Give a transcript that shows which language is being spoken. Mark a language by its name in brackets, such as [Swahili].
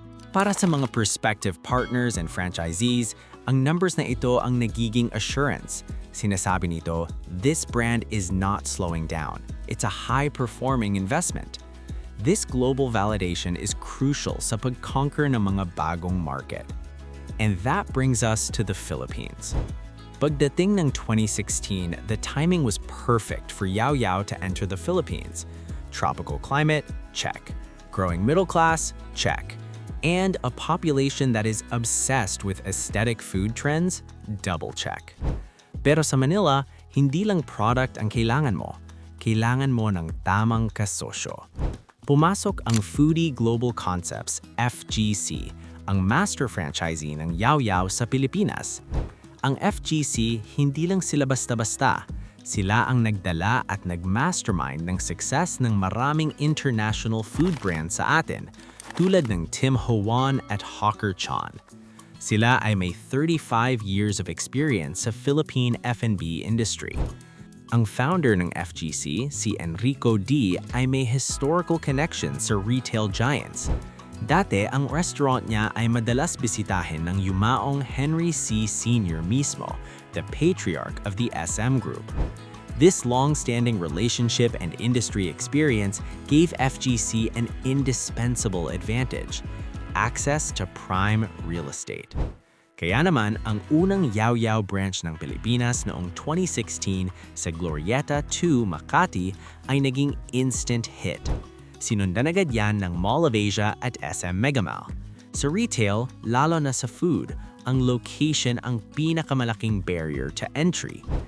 [Filipino] Para sa mga [English] prospective partners and franchisees, [Filipino] ang numbers na ito ang nagiging assurance. Sinasabi nito, [English] this brand is not slowing down. It's a high-performing investment. This global validation is crucial sa pag-conquer ng mga bagong market. And that brings us to the Philippines. [Filipino] Pagdating ng 2016, [English] the timing was perfect for Yao Yao to enter the Philippines. Tropical climate, check. Growing middle class, check. And a population that is obsessed with aesthetic food trends, double check. [Filipino] Pero sa Manila, hindi lang product ang kailangan mo. Kailangan mo ng tamang kasosyo. Pumasok ang Foodie Global Concepts, FGC, ang master franchisee ng Yao Yao sa Pilipinas. Ang FGC, hindi lang sila basta-basta. Sila ang nagdala at nagmastermind ng success ng maraming international food brands sa atin, tulad ng Tim Ho Wan at Hawker Chan. Sila ay may 35 [English] years of experience [Filipino] sa Philippine F&B industry. Ang founder ng FGC, si Enrico D, ay may historical connection sa retail giants. Dati, ang restaurant niya ay madalas bisitahin ng yumaong Henry C. [English] Sr. mismo, the patriarch of the SM Group. This long-standing relationship and industry experience gave FGC an indispensable advantage: access to prime real estate. [Filipino] Kaya naman, ang unang Yao Yao branch ng Pilipinas noong 2016 sa Glorieta 2, Makati ay naging instant hit. Sinundan agad yan ng Mall of Asia at SM Megamall. Sa retail, lalo na sa food, ang location ang pinakamalaking [English] barrier to entry.